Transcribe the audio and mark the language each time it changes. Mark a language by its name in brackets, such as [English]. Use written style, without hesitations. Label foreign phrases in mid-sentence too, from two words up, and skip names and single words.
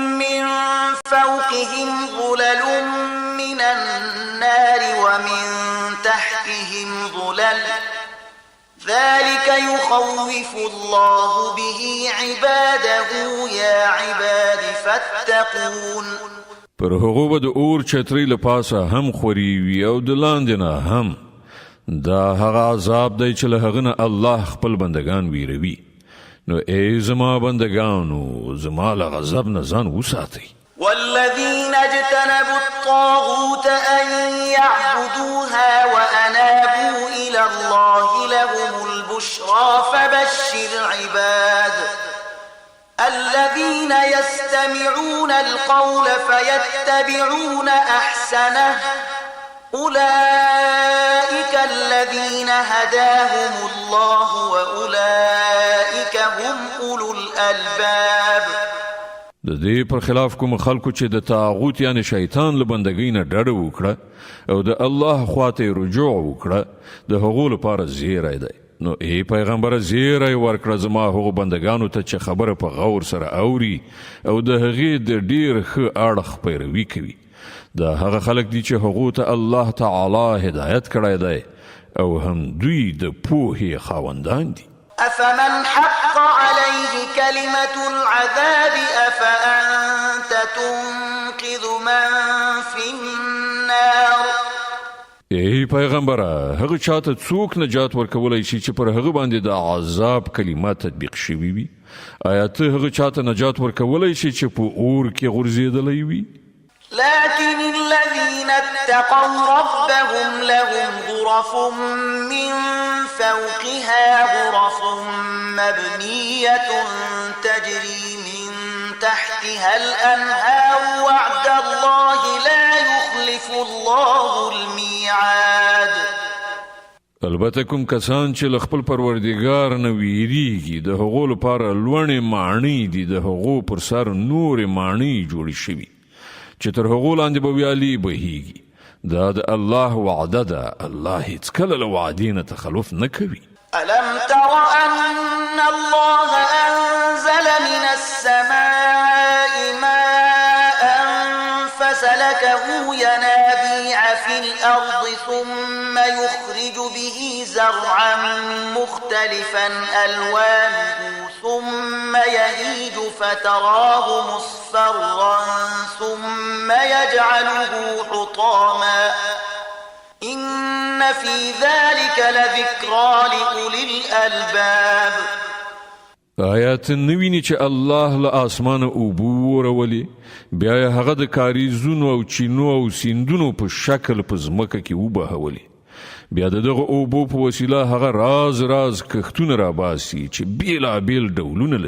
[Arabic] من فوقهم ظلل من النار ومن تحتهم ظلل ذلك يخوف الله به عباده يا عباد فاتقون. [Pashto] پر هغو به د اور چترۍ له پاسه هم خوري وي او د لاندې نه هم. دا هغه عذاب دی چې له هغه نه الله خپل بندگان ویروي. نو ای زما بندگانو زما له غضب نه ځان وساتئ. [Arabic] والذين اجتنبوا الطاغوت أن يعبدوها وأنابوا إلى الله لهم البشرى فبشر عباد الذين يستمعون القول فيتبعون أحسنه أولئك الذين هداهم الله وأولئك هم أولو الألباب. [Pashto] د دې پر خلاف کوم خلکو چې د طاغوت یعنی شیطان له بندګۍ نه ډډه وکړه او د الله خواته رجوع وکړه د هغو لپاره زیری دی. نو ای پیغمبر زیری ورکړه زما هغو بندگانو ته چې خبره په غور سره اوري او د هغې د ډیر ښه اړخ پیروي کوي. دا هغه خلک دي چې هغو ته الله تعالی هدایت کړی دی او هم دوی د پوهې خاوندان دي. [Arabic] أفمن حق عليه كلمة العذاب أفأنت تنقذ من في النار. [Pashto] ای پیغمبره هغه چاته څوک نجات ورکولای شي چې پر هغه باندې د عذاب کلمات تطبیق شوي وي؟ آیا ته هغه چاته نجات ورکولای شي چې په اور کې غورځېدلی وي؟ [Arabic] لكن الذين اتقوا ربهم لهم غرف من فوقها غرف مبنية تجري من تحتها الأنهار وعد الله لا يخلف الله الميعاد. [Pashto] البته کوم کسان چې خپل پروردګار نه ویریږي د هغو لپاره لوړې ماڼۍ دي د هغو پر سر نورې ماڼۍ جوړې شوي چې تر هغو لاندې به ویالې بهیږي. دا د الله وعده ده. الله هیڅکله له وعدې نه تخلف نه کوي. [Arabic] ألم تر أن الله أنزل من السماء ماء فسلكه ينابيع في الأرض ثم يخرج به زرعا مختلفا ألوانه ثم يهيج فتراه مصفرا ثم يجعله حطاما إن في ذلك لذكرى لأولي الألباب. [Pashto] آیات نویني چې الله له اسمانه اوبو ورولي بیا یې هغه د کاریزونو او چینو او سیندونو په شکل په ځمکه کې وبهولي. بیا دغه اوبو په وسیله هغه راز کښتونه راباسي چې بیلابیل ډولونه لري.